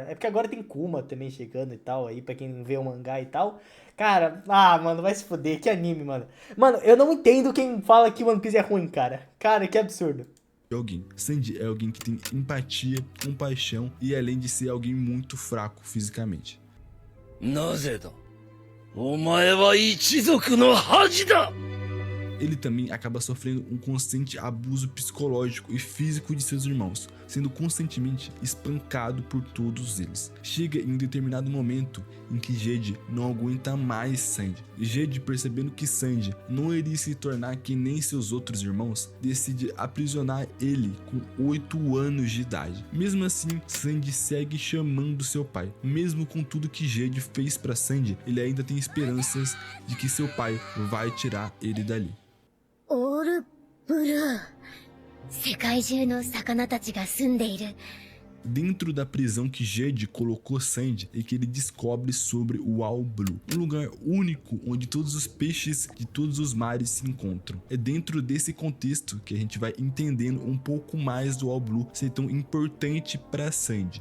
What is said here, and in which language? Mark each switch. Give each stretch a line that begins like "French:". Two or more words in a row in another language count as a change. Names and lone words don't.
Portuguese: É porque agora tem Kuma também chegando e tal, aí pra quem vê o mangá e tal. Cara, mano, vai se fuder, que anime, mano. Mano, eu não entendo quem fala que One Piece é ruim, cara. Cara, que absurdo. alguém. Sandy é alguém que tem empatia, compaixão e além de ser alguém muito fraco fisicamente.
Japanese: なぜだお前は一族の恥だ
Portuguese: Ele também acaba sofrendo um constante abuso psicológico e físico de seus irmãos, sendo constantemente espancado por todos eles. Chega em um determinado momento em que Jade não aguenta mais Sandy. Jade, percebendo que Sandy não iria se tornar que nem seus outros irmãos, decide aprisionar ele com 8 anos de idade. Mesmo assim, Sandy segue chamando seu pai. Mesmo com tudo que Jade fez para Sandy, ele ainda tem esperanças de que seu pai vai tirar ele dali.
Japanese: オールブルー。世界中の魚たちが住んでいる。
Portuguese: Dentro da prisão que Jade colocou Sandy é que ele descobre sobre o All Blue, um lugar único onde todos os peixes de todos os mares se encontram. É dentro desse contexto que a gente vai entendendo um pouco mais do All Blue ser tão importante para Sandy.